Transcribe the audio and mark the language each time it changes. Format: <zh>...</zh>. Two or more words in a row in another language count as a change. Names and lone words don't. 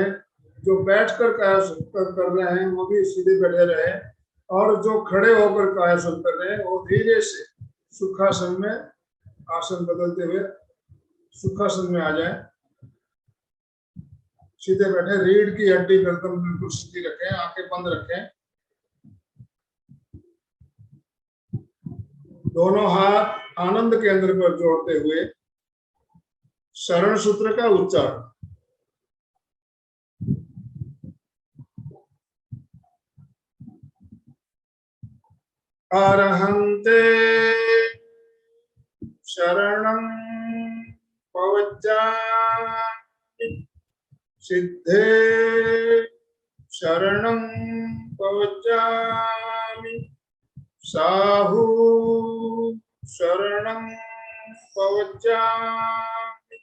<hi>जो बैठकर कायासर कर रहे हैं वो भी सीधे बैठे रहे, और जो खड़े होकर कायासर कर रहे हैं वो धीरे से सुखासन में आसन बदलते हुए सुखासन में आ जाए, सीधे बैठे, रीढ़ की हड्डी गर्दन बिल्कुल सीधी रखें, आंखें बंद रखें, दोनों हाथ आनंद केंद्र पर जोड़ते हुए शरण सूत्र का उच्चारण।</hi> <pka>अरहन्ते शरणं पवज्जामि, सिद्धे शरणं पवज्जामि, साहू शरणं पवज्जामि,</pka>